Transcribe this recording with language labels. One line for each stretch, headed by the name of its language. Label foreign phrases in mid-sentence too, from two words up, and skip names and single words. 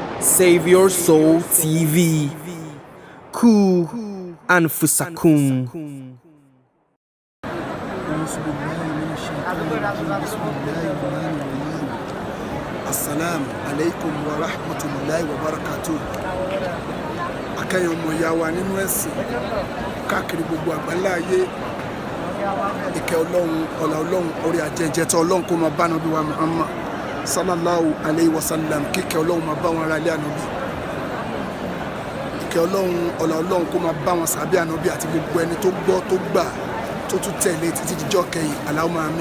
Arabic: Save Your Soul TV. قوا أنفسكم. السلام عليكم ورحمة الله وبركاته.
Yoruba: Akẹ́yìn ọmọ ìyá wa nínú ẹ̀sìn káàkiri gbogbo àgbáńlá ayé, ìkẹ́ Ọlọ́run, ọlá Ọlọ́run, orí ajẹ́jẹ́ tó Ọlọ́run kó máa bá Ànábì wa Muhammad
Arabic: صلى الله عليه وسلم,
Yoruba: kíkẹ́ Ọlọ́run máa bá wọn ará ilé Ànábì, ìkẹ́ Ọlọ́run, ọlá Ọlọ́run kó máa bá wọn sàbí Ànábì àti gbogbo ẹni tó gbọ́ tó gbà tó tún tẹ̀lé títí dijọ́ kẹyìn,
Arabic: اللهم آمين.